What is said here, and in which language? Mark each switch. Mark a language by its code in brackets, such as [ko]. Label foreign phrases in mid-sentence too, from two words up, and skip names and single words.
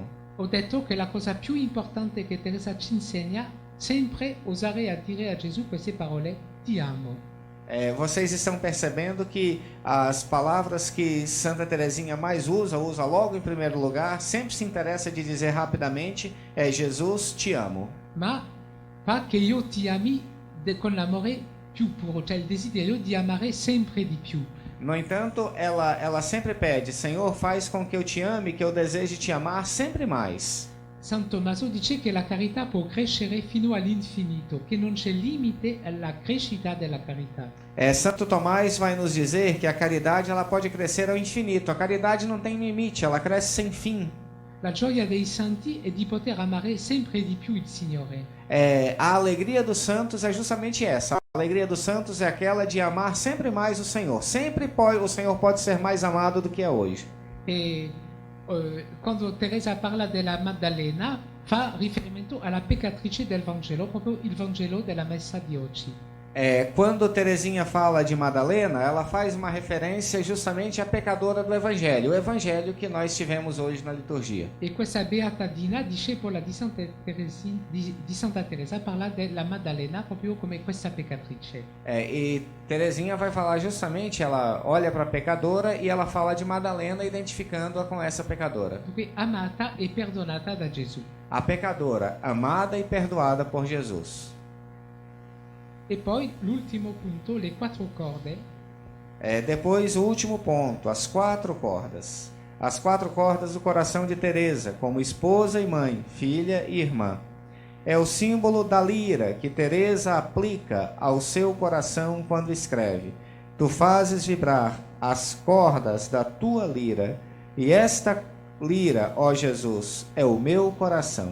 [it] Ho detto che la cosa più importante che Teresa ci insegna, sempre osare a dire a Gesù queste parole, ti amo. [pt] Vocês estão percebendo que as palavras que Santa Teresinha mais usa logo em primeiro lugar, sempre se interessa de dizer rapidamente, Jesus, te amo. [it] Ma pas che io ti ami con l'amore più puro, cioè il desiderio di amare sempre di più. [pt] No entanto, ela sempre pede, Senhor, faz com que eu te ame, que eu deseje te amar sempre mais. [it] San Tommaso dice che la carità può crescere fino all'infinito, che non c'è limite alla crescita della carità. [pt] Santo Tomás vai nos dizer que a caridade ela pode crescer ao infinito. A caridade não tem limite, ela cresce sem fim. [it] La gioia dei santi è di poter amare sempre di più il Signore. [pt] A alegria dos santos é justamente essa. A alegria dos santos é aquela de amar sempre mais o Senhor. Sempre o Senhor pode ser mais amado do que é hoje. [it] E quando Teresa parla della Maddalena, fa riferimento alla peccatrice del Vangelo, proprio il Vangelo della messa di oggi. [pt] Quando Teresinha fala de Madalena, ela faz uma referência justamente à pecadora do Evangelho, o Evangelho que nós tivemos hoje na liturgia. [it] E questa beata Dina, discepola di Santa Teresa, parla della Maddalena proprio come questa peccatrice. [pt] E Teresinha vai falar justamente, ela olha para a pecadora e ela fala de Madalena, identificando-a com essa pecadora. [it] Dunque, amata e perdonata da Gesù. [pt] A pecadora, amada e perdoada por Jesus. [it] E poi l'ultimo punto, le quattro corde. [pt] Depois o último ponto, as quatro cordas. As quatro cordas do coração de Teresa, como esposa e mãe, filha e irmã. É o símbolo da lira que Teresa aplica ao seu coração quando escreve: Tu fazes vibrar as cordas da tua lira, e esta lira, ó Jesus, é o meu coração.